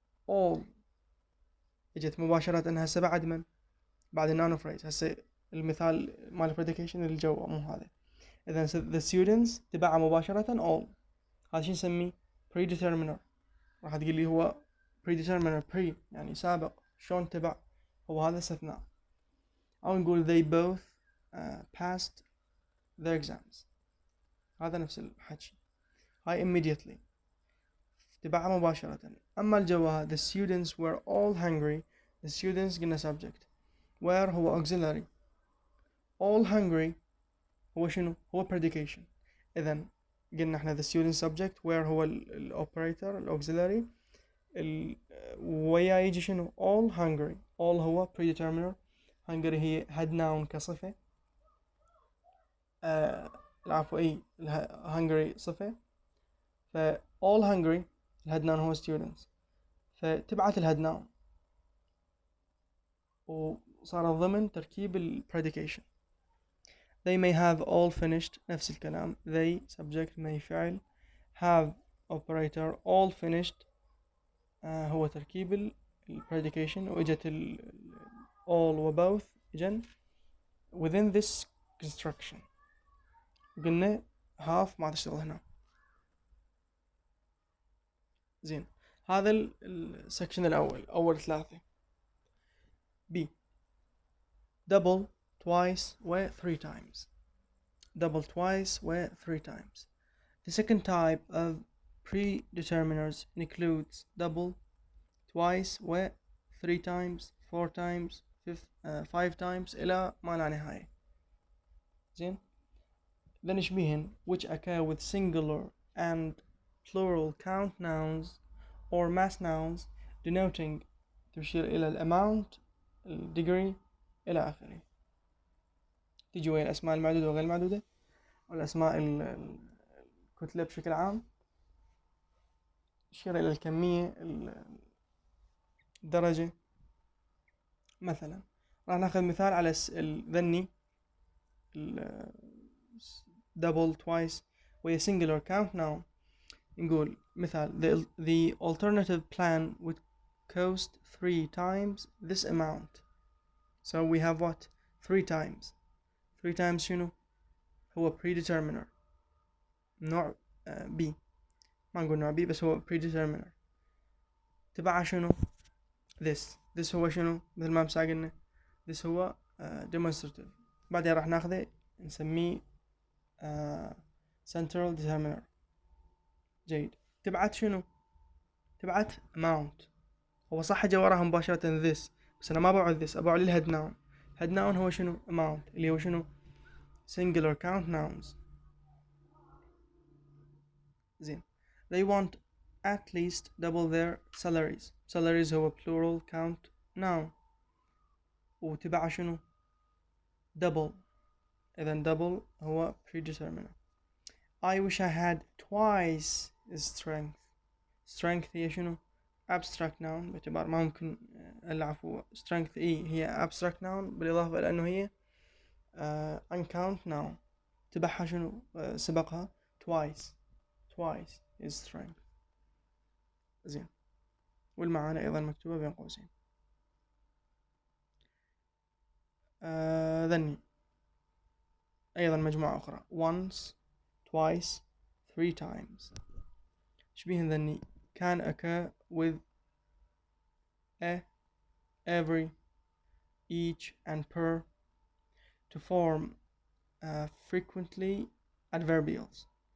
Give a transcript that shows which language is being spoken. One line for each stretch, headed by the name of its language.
Arabic: all اجت مباشرة هسه بعد من؟ بعد النانو phrase. هسه المثال مال predication اللي جوا مو هذا. إذا the students تبعها مباشرة all، هذا شو نسميه predeterminer. راح تقول لي هو predeterminer pre يعني سابق، شلون تبع؟ هو هذا استثناء. أو نقول
English: they both passed their exams،
Arabic: هذا نفس الحكي. هاي immediately تبعها مباشرة. أما الجواب
English: the students were all hungry. the students قلنا subject، were هو auxiliary، all hungry هو شنو؟ هو predication.
Arabic: إذن قلنا احنا the student subject، were هو operator auxiliary، ويا يجي شنو؟ all hungry. all هو predeterminer، hungry هي had noun كصفة، العفو اي hungry صفة. ف all hungry الهاد noun هو students، فتبعت الهاد noun وصار ضمن تركيب ال predication.
English: they may have all finished
Arabic: نفس الكلام،
English: they subject may فعل، have operator، all finished هو تركيب ال predication، وإجت all و both إجن within this construction.
Arabic: وقلنا half ما تشتغل هنا. زين، هذا السكشن الأول، أول ثلاثة.
English: B double twice و three times. double twice و three times. The second type of predeterminers includes double twice و three times, four times, five times
Arabic: إلى ما لا نهاية.
English: زين، then يشبهن which occur with singular and plural count nouns or mass nouns denoting
Arabic: تشير إلى
English: الامount، الdegree إلى آخره.
Arabic: تيجي ويا الأسماء المعدودة وغير المعدودة والأسماء الكتلة بشكل عام، تشير إلى الكمية، الدرجة. مثلا راح ناخذ مثال على ذني double twice وهي singular count noun. نقول مثال
English: the alternative plan would cost three times this amount. So we have what? three times.
Arabic: three times شنو؟ هو predeterminer نوع B، ما نقول نوع B بس هو predeterminer. تبعها شنو؟ this هو شنو؟ مثل ما مسا قلنا this هو demonstrative. بعدين راح ناخذه نسميه central determiner. جيد. تبعت شنو؟ تبعت amount. هو صح جا وراها مباشرة this، بس أنا ما بعد this، أبعد للهاد noun. head noun هو شنو؟ amount اللي هو شنو؟ singular count nouns. زين.
English: they want at least double their salaries.
Arabic: salaries هو plural count noun وتبع شنو؟ double. إذن double هو predeterminer.
English: I wish I had twice strength.
Arabic: strength هي شنو؟ abstract noun باعتبار ما ممكن العفو strength هي abstract noun بالإضافة إلى أنه هي uncount noun. تبعها شنو؟ سبقها twice is strength. زين، والمعاني أيضا مكتوبة بين قوسين. ذني أيضا مجموعة أخرى once twice three times. شبيه ذني
English: can occur with a, every, each and per to form frequently adverbials.